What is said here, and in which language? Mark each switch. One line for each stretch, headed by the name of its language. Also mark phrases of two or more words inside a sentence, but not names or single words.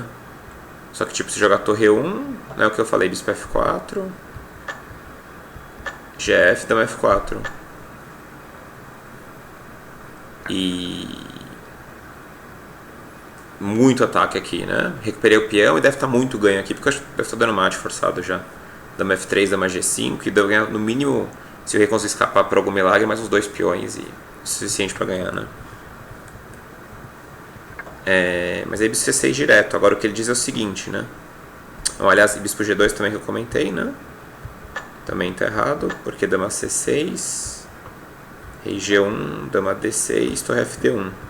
Portuguese: Só que tipo, se jogar torre 1, né, o que eu falei, bispo F4, GF, dama F4. E muito ataque aqui, né? Recuperei o peão e deve estar muito ganho aqui, porque eu acho que deve estar dando mate forçado já. Dama F3, dama G5, e deve ganhar no mínimo, se o rei conseguir escapar por algum milagre, mais uns 2 peões e o suficiente para ganhar, né? Mas aí bispo C6 direto. Agora o que ele diz é o seguinte, né? Então, aliás, bispo G2 também que eu comentei, né? Também tá errado, porque dama C6, rei G1, dama D6, torre FD1.